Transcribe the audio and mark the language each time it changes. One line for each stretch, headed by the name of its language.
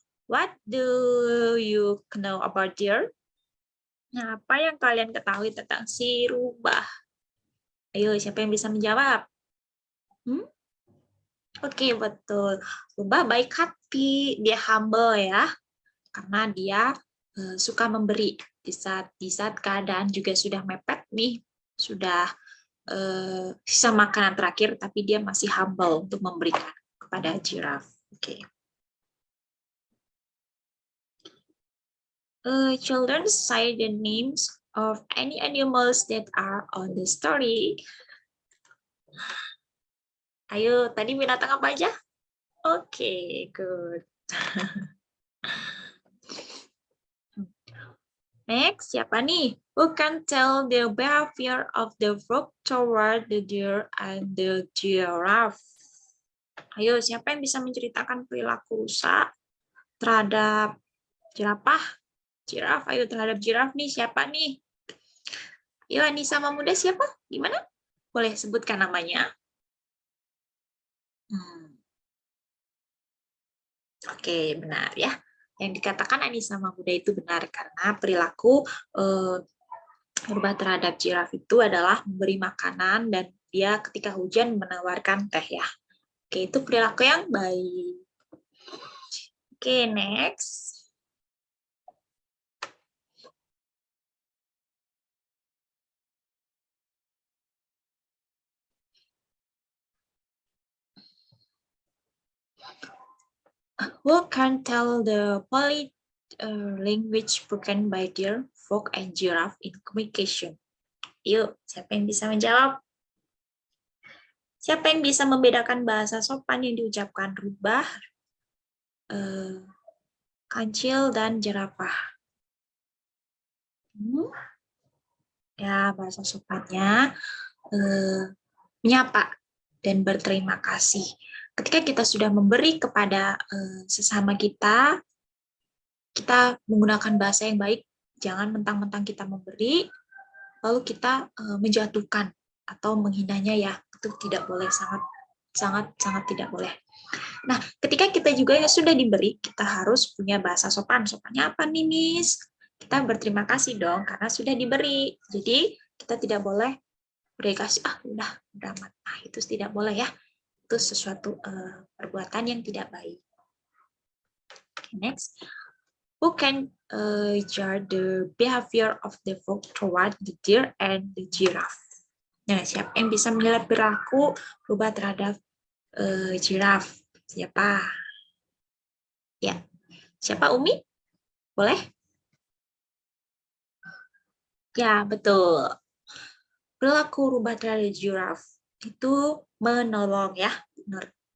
English: What do you know about deer?
Indonesian: Nah, apa yang kalian ketahui tentang si rubah? Ayo, siapa yang bisa menjawab? Oke, betul. Rubah baik hati, dia humble ya. Karena dia suka memberi di saat keadaan juga sudah mepet nih, sudah sisa makanan terakhir, tapi dia masih humble untuk memberikan. kepada giraffe. Oke.
English: Children say the names of any animals that are on the story.
Indonesian: Ayo, tadi binatang apa aja? Oke, good.
English: Next,
Indonesian: siapa nih?
English: Who can tell the behavior of the frog toward the deer and the giraffe?
Indonesian: Ayo, siapa yang bisa menceritakan perilaku rusa terhadap jerapah? Giraffe, ayo terhadap giraffe nih, siapa nih? Ayo, Anissa sama Muda siapa? Gimana? Boleh sebutkan namanya? Oke, benar ya. Yang dikatakan Anissa sama Muda itu benar karena perilaku rubah terhadap giraffe itu adalah memberi makanan dan dia ketika hujan menawarkan teh ya. Oke, itu perilaku yang baik. Oke, next.
English: Who can tell the polite language spoken by deer, frog, and giraffe in communication?
Indonesian: Yuk, siapa yang bisa menjawab? Siapa yang bisa membedakan bahasa sopan yang diucapkan rubah, kancil, dan jerapah? Ya, bahasa sopannya menyapa dan berterima kasih. Ketika kita sudah memberi kepada sesama kita menggunakan bahasa yang baik. Jangan mentang-mentang kita memberi, lalu kita menjatuhkan atau menghinanya ya. Itu tidak boleh, sangat tidak boleh. Nah, ketika kita juga yang sudah diberi, kita harus punya bahasa sopan. Sopannya apa nih, Miss? Kita berterima kasih dong, karena sudah diberi. Jadi, kita tidak boleh beri kasih, udah amat. Nah, itu tidak boleh ya. Itu sesuatu perbuatan yang tidak baik.
English: Okay, next. Who can judge the behavior of the frog toward the deer and the giraffe?
Indonesian: Nah, siapa yang bisa menilai perilaku rubah terhadap giraffe? Siapa? Ya, siapa Umi? Boleh? Ya, betul. Perilaku rubah terhadap giraffe itu menolong ya, benar.